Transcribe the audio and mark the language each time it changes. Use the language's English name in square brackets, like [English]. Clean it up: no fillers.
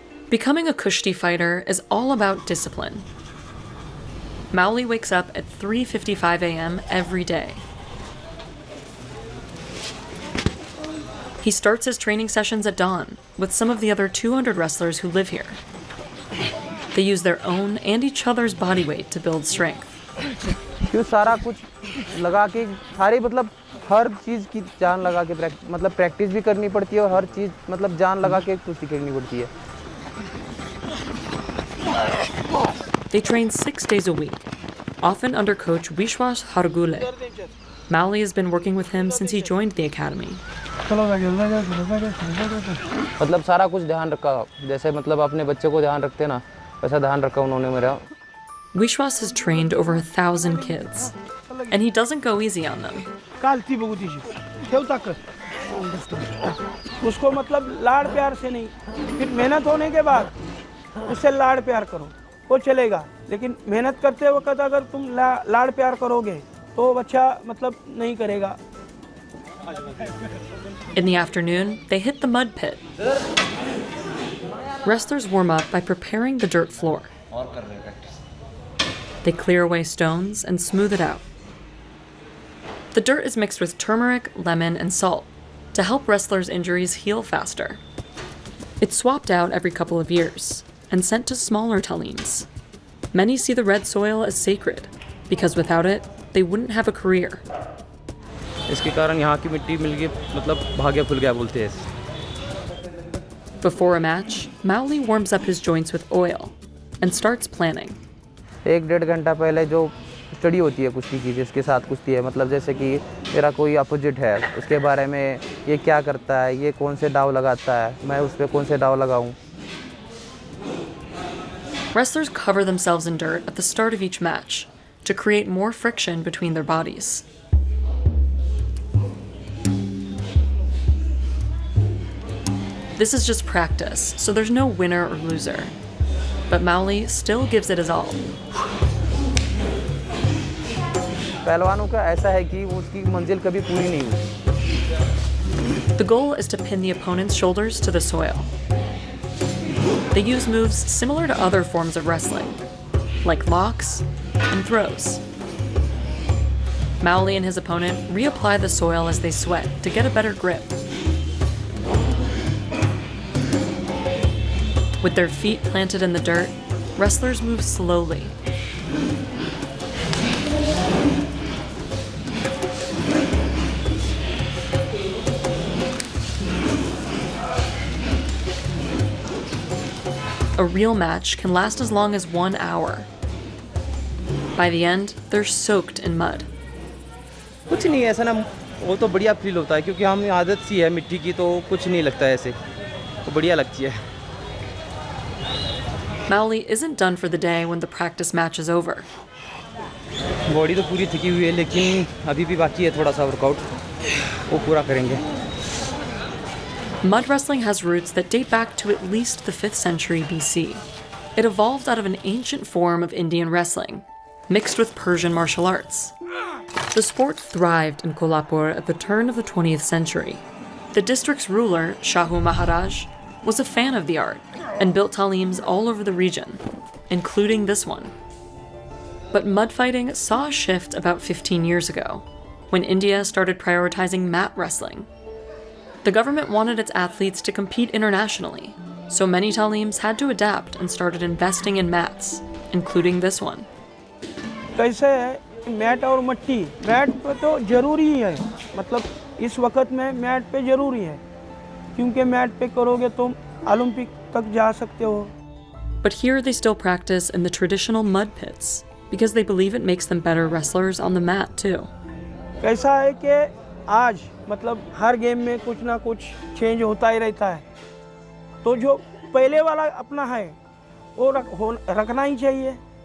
[English] Becoming a kushti fighter is all about discipline. Mauli wakes up at 3:55 a.m. every day. He starts his training sessions at dawn with some of the other 200 wrestlers who live here. They use their own and each other's body weight to build strength. [Hindi] क्यों सारा कुछ लगा के सारी मतलब हर चीज़ की जान लगा के मतलब प्रैक्टिस भी करनी पड़ती है और हर चीज़ मतलब जान लगा के कुश्ती करनी पड़ती है. [English] They train 6 days a week, often under coach Vishwas Hargule. Mauli has been working with him since he joined the academy. [Hindi] मतलब सारा कुछ ध्यान रखा जैसे मतलब अपने बच्चे को ध्यान रखते ना वैसा ध्यान रखा उन्होंने मेरा. [English] Vishwas has trained over 1,000 kids, and he doesn't go easy on them. [Hindi] उसको मतलब लाड़ प्यार से नहीं, फिर मेहनत होने के बाद उससे लाड़ प्यार करो, वो चलेगा. लेकिन मेहनत करते वक्त अगर तुम लाड़ प्यार करोगे तो बच्चा मतलब नहीं करेगा. [English] In the afternoon, they hit the mud pit. Wrestlers warm up by preparing the dirt floor. They clear away stones and smooth it out. The dirt is mixed with turmeric, lemon, and salt to help wrestlers' injuries heal faster. It's swapped out every couple of years and sent to smaller talims. Many see the red soil as sacred because without it, they wouldn't have a career. [Hindi] इसके कारण यहाँ की मिट्टी मिल गई मतलब भाग्य खुल गया बोलते हैं. [English] Before a match, Mauli warms up his joints with oil and starts planning. [Hindi] 1-1.5 घंटा पहले जो स्टडी होती है कुश्ती की जिसके साथ कुश्ती है मतलब जैसे कि मेरा कोई अपोजिट है उसके बारे में ये क्या करता है ये कौन से दाव लगाता है मैं उस पर कौन से दाव लगाऊं. [English] Wrestlers cover themselves in dirt at the start of each match to create more friction between their bodies. This is just practice, so there's no winner or loser. But Mauli still gives it his all. [Hindi] पहलवानों का ऐसा है कि उसकी मंजिल कभी पूरी नहीं हुई. [English] The goal is to pin the opponent's shoulders to the soil. They use moves similar to other forms of wrestling, like locks and throws. Mowley and his opponent reapply the soil as they sweat to get a better grip. With their feet planted in the dirt, wrestlers move slowly. A real match can last as long as 1 hour. By the end, they're soaked in mud. [Hindi] कुछ नहीं ऐसा ना वो तो बढ़िया feel होता है क्योंकि हम आदत सी है मिट्टी की तो कुछ नहीं लगता ऐसे तो बढ़िया लगती है. [English] Mowley isn't done for the day when the practice match is over. [Hindi] Body तो पूरी थकी हुई है लेकिन अभी भी बाकी है थोड़ा सा वर्कआउट वो पूरा करेंगे. [English] Mud wrestling has roots that date back to at least the 5th century BC. It evolved out of an ancient form of Indian wrestling, mixed with Persian martial arts. The sport thrived in Kolhapur at the turn of the 20th century. The district's ruler, Shahu Maharaj, was a fan of the art and built talims all over the region, including this one. But mud fighting saw a shift about 15 years ago, when India started prioritizing mat wrestling. The government wanted its athletes to compete internationally, so many talims had to adapt and started investing in mats, including this one. [Hindi] कैसे है mat और मट्टी mat पे तो ज़रूरी ही है मतलब इस वक्त में मैट पे ज़रूरी है क्योंकि मैट पे करोगे तुम ओलंपिक तक जा सकते हो. [English] But here they still practice in the traditional mud pits because they believe it makes them better wrestlers on the mat too. [Hindi] कैसा है कि आज मतलब हर गेम में कुछ ना कुछ चेंज होता ही रहता है तो जो पहले वाला अपना है वो रखना ही चाहिए.